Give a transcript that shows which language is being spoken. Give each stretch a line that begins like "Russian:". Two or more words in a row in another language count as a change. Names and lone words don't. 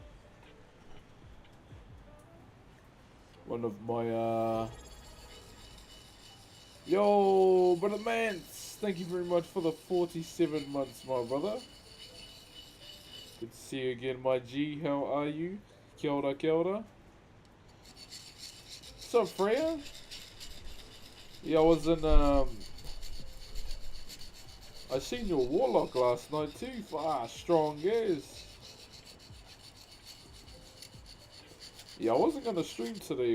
English: One of my yo, brother Mance, thank you very much for the 47 months, my brother. Good to see you again, my G. How are you?
Māori: Kia ora, kia ora.
English: What's up, Freya? Yeah, I was in I seen your warlock last night too. Strong as. Yeah, I wasn't gonna stream today.